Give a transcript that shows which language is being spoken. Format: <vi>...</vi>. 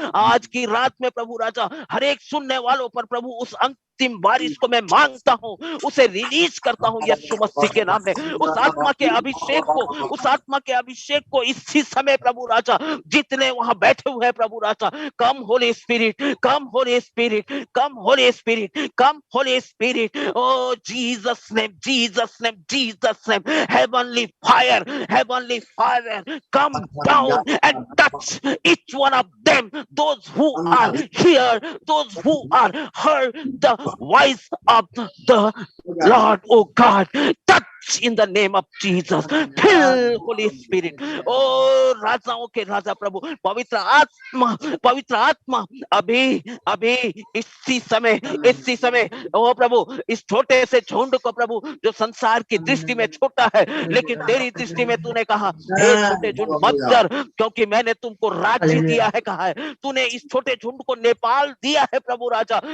<hi>आज की रात में प्रभु राजा हर एक सुनने वालों पर प्रभु उस अंतिम बारिश को मैं मांगता हूँ, उसे रिलीज करता हूँ यीशु मसीह के नाम में। उस आत्मा के अभिषेक को, उस आत्मा के अभिषेक को इसी समय प्रभु राजा, जितने वहां बैठे हुए हैं प्रभु राजा,</hi> <en>Come holy spirit, come holy spirit, come holy spirit, come holy spirit. Oh Jesus name, Jesus name, Jesus name, heavenly fire, heavenly fire, come down and touch each one of them, those who are here, those who are heard the voice of the Lord, oh God, touch in the name of Jesus, fill Holy Spirit।</en> <hi>ओ राजाओं के राजा प्रभु, पवित्र आत्मा अभी अभी इसी समय ओ प्रभु, इस छोटे से झुंड को प्रभु, जो संसार की दृष्टि में छोटा है, लेकिन तेरी दृष्टि में तूने कहा, हे छोटे झुंड मत डर, क्योंकि मैंने तुमको राज्य दिया है, कहा है तूने इस छोटे झुंड को नेपाल दिया है प्रभु राजा।</hi>